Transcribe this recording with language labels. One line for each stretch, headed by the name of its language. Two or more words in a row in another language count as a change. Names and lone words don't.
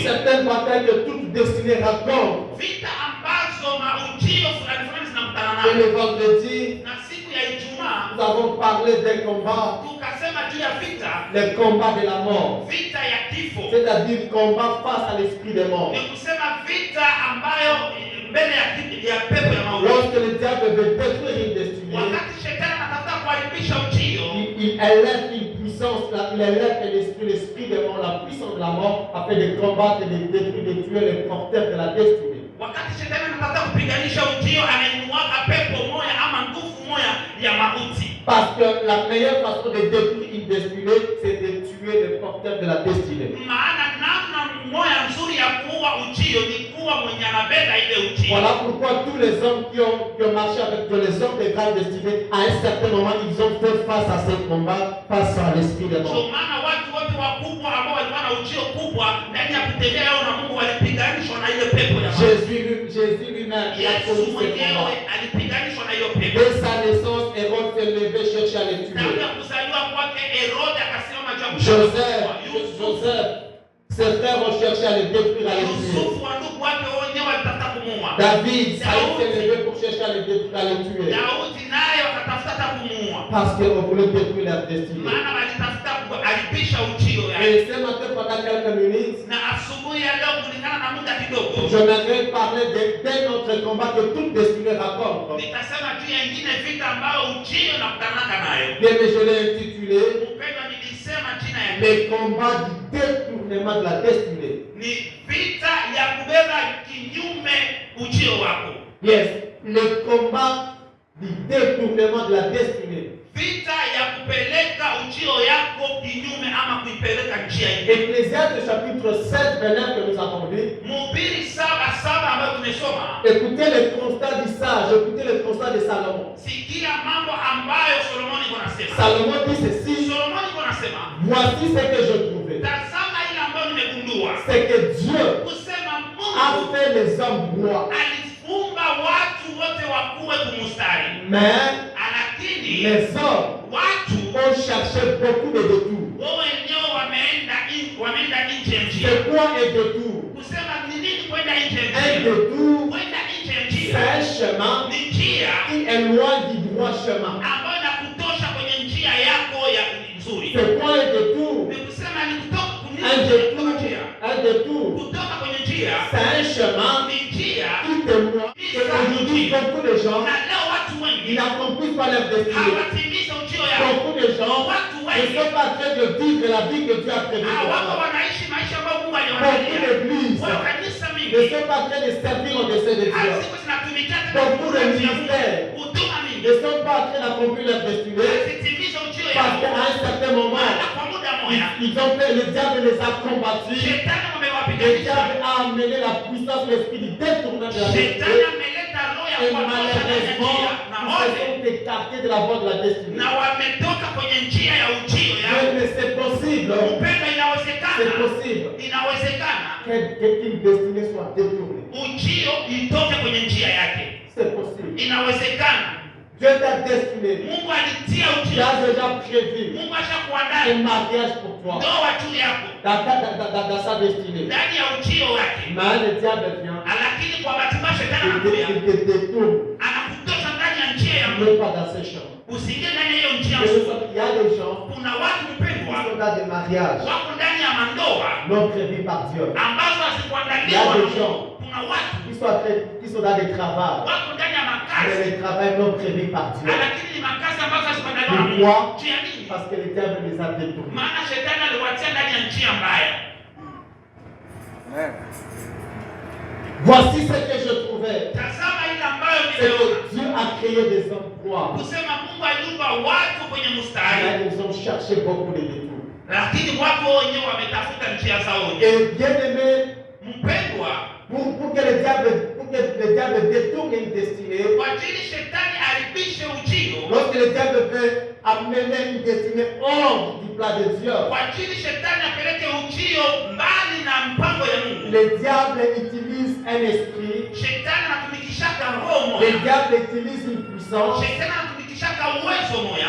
French: Certaines batailles que toute destinée rencontre.
Swahili: Vita ambazo na ujio fulani zinakutana
French: Et
Swahili: nazo.
French: le vendredi,
Swahili: Na siku ya Ijumaa
French: nous avons parlé des combats,
Swahili: tukasema juu ya vita,
French: les combats de la mort.
Swahili: vita ya kifo.
French: C'est-à-dire combat face à l'esprit des morts.
Swahili: Ni kusema vita ambayo mbele ya pepo ya mauti.
French: Lorsque le diable veut détruire une destinée,
Swahili: Wakati shetani anatafuta kuharibisha ujio,
French: il élève une puissance, il élève l'esprit des morts, la puissance de la mort, afin de combattre et de détruire, de tuer les porteurs de la destinée.
Swahili: wakati shetani anatafuta kupiganisha ujio, anainuaka pepo moja ama nguvu moja ya mauti.
French: Parce que la meilleure façon de détruire une destinée, c'est de tuer les porteurs de la destinée.
Swahili: Maana namna moja nzuri ya kuua ujio ni kuwa mwenye anabeba ile ujio.
French: Voilà pourquoi tous les hommes qui ont marché avec Dieu, les hommes de grande destinée, à un certain moment, ils ont fait face à ce combat, face à l'esprit des morts.
Swahili: Ndio maana watu wote wakubwa ambao walikuwa na ujio kubwa ndani ya kutembea yao na Mungu walipiganishwa na ile pepo ya mauti.
French: Jésus lui-même, il a
Swahili: Yesu
French: connu ce
Swahili: mwenyewe
French: combat.
Swahili: alipiganishwa na hiyo pepo.
French: Dès sa naissance, Hérode s'est levé chercher à les
Swahili: Tangu
French: tuer.
Swahili: ya kuzaliwa kwake Herode akasimama juu ya
French: Joseph, ses frères ont cherché à les détruire, à les tuer.
Swahili: Yusufu wa ndugu wake wenyewe walitaka kumuua.
French: David, Saïd s'est levé pour chercher à les détruire, à les tuer.
Swahili: Daudi naye wakatafuta hata kumuua.
French: Parce qu'on voulait détruire leur destinée.
Swahili: Maana walitafuta kuharibisha ujio yake.
French: Et ce matin, pendant quelques minutes,
Swahili: Na asubuhi ya leo kulingana na muda kidogo,
French: je m'aimerais parler d'un autre combat que toute destinée rencontre.
Swahili: nitasema juu ya ingine vita ambayo ujio nakutanaka nayo.
French: Bien, mais je l'ai intitulé
Swahili: Mpendwa, nilisema jina yake
French: les combats du détournement de la destinée.
Swahili: ni vita ya kubeba kinyume ujio wako.
French: Yes, le combat du détournement de la destinée.
Swahili: Vita ya kupeleka ujio yako kinyume ama kuipeleka njia ingine.
French: Ecclésiaste chapitre 7, verset 9 que nous avons lu.
Swahili: Mhubiri 7:7 ambayo tumesoma.
French: Écoutez le constat du sage, écoutez le constat de Salomon.
Swahili: Sikia mambo ambayo Solomoni anasema.
French: Salomon dit ceci,
Swahili: Solomoni
French: Voici ce que je trouvais.
Swahili: Tazama ile ambayo nimegundua.
French: C'est que Dieu
Swahili: Kusema
French: a
Swahili: Mungu
French: fait les hommes droits.
Swahili: alifunga watu wote wakuwe kumustari.
French: Mais
Swahili: Lakini
French: les hommes
Swahili: watu
French: ont cherché beaucoup de détours.
Swahili: wao wenyewe wameenda nje ya njia.
French: C'est quoi un détour?
Swahili: Kusema ni nini kwenda nje ya
French: Un
Swahili: njia?
French: détour,
Swahili: Kwenda nje ya
French: c'est
Swahili: njia
French: un chemin
Swahili: ni njia
French: qui éloigne du droit chemin.
Swahili: ambayo inakutosha kwenye njia yako ya nzuri.
French: C'est quoi un détour?
Swahili: Ni kusema ni kutoka
French: Un détour, un détour,
Swahili: kutoka kwenye njia
French: c'est un chemin
Swahili: ni njia
French: qui témoigne que aujourd'hui beaucoup de gens
Swahili: na leo watu wengi
French: n'accomplissent pas leur destinée.
Swahili: hawatimiza ujio yao.
French: Beaucoup de gens ne sont pas en train de vivre la vie que Dieu a prévue pour
Swahili: Wako
French: eux.
Swahili: wanaishi maisha ambayo Mungu
French: Beaucoup
Swahili: aliwaandalia.
French: d'églises
Swahili: Wao kanisa
French: ne
Swahili: mingi
French: sont pas en train de servir au dessein de Dieu.
Swahili: haziko zinatumikia
French: Beaucoup de ministères
Swahili: huduma mingi
French: ne sont pas en train d'accomplir leur destinée
Swahili: hazitimiza ujio
French: parce qu'à
Swahili: yao.
French: un certain moment,
Swahili: Na kwa muda moja
French: ils ont fait, le diable les a combattus.
Swahili: shetani
French: Le
Swahili: wamewapiganisha.
French: diable a amené la puissance, l'esprit du détournement de la
Swahili: Shetani
French: destinée.
Swahili: ameleta roho ya
French: Et
Swahili: kuwatosha ndani ya
French: malheureusement,
Swahili: njia na
French: ils se
Swahili: wote
French: sont écartés de la voie de la destinée.
Swahili: na wametoka kwenye njia ya ujio yao.
French: Mais c'est possible,
Swahili: Upendo
French: c'est
Swahili: inawezekana,
French: possible
Swahili: inawezekana
French: qu'une destinée soit détournée.
Swahili: ujio itoke kwenye njia yake,
French: C'est possible.
Swahili: inawezekana.
French: Dieu t'a destiné.
Swahili: Mungu alitia
French: Tu
Swahili: ujio,
French: as déjà prévu
Swahili: Mungu ashakuandaa
French: un mariage pour toi
Swahili: ndoa juu yako
French: dans sa destinée.
Swahili: ndani ya ujio wake,
French: Mais le diable vient,
Swahili: lakini kwa bahati mbaya shetani
French: il
Swahili: anakuja
French: te détourne,
Swahili: anakutosha ndani ya njia ya Mungu,
French: mais pas dans ce chemin.
Swahili: usiingie ndani ya hiyo njia
French: Il
Swahili: nzuri.
French: y a des gens
Swahili: Kuna watu
French: qui
Swahili: mpendwa
French: sont dans des mariages
Swahili: wako ndani ya mandoa
French: non prévus par Dieu.
Swahili: ambazo
French: Il y
Swahili: hazikuandaliwa
French: a
Swahili: na
French: des
Swahili: Mungu.
French: gens
Swahili: Kuna watu
French: qui sont dans des travaux,
Swahili: wako ndani ya
French: mais
Swahili: makazi
French: les travaux non prévus par Dieu.
Swahili: lakini ni makazi ambazo hazikuandaliwa na Mungu.
French: Pourquoi?
Swahili: Njia nini?
French: Parce que le diable les a détournés.
Swahili: Maana shetani aliwatia ndani ya njia mbaya.
French: Voici ce que je trouvais.
Swahili: Tazama ile ambayo
French: C'est
Swahili: nimeona.
French: que Dieu a créé des hommes droits.
Swahili: Kusema Mungu aliumba watu kwenye mstari,
French: Mais ils ont cherché beaucoup de détours.
Swahili: lakini watu wenyewe wametafuta njia zao wenyewe.
French: Et bien aimé,
Swahili: Mpendwa,
French: pour que le diable détourne une destinée,
Swahili: kwa ajili shetani aribishe ujio,
French: lorsque le diable veut amener une destinée hors du plan de Dieu,
Swahili: kwa ajili shetani apeleke ujio mbali na mpango ya Mungu,
French: le diable utilise un esprit,
Swahili: shetani anatumikishaka roho
French: le
Swahili: moja,
French: diable utilise une puissance
Swahili: shetani anatumikishaka uwezo moja,